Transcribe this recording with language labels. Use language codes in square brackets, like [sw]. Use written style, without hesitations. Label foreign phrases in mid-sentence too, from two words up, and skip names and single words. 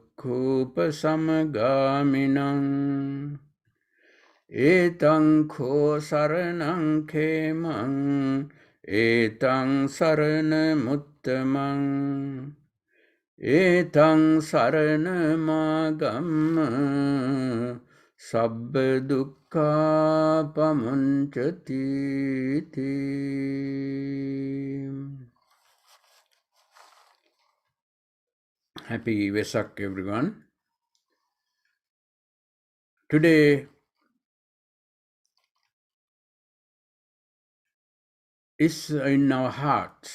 [pi] dukkhopasamagaminam etaṃ kho saranaṃ khemaṃ etaṃ saranamuttamam Etang saranamagam sabba dukkha pamunchati. [en] Happy Vesak, everyone. Today is in our hearts.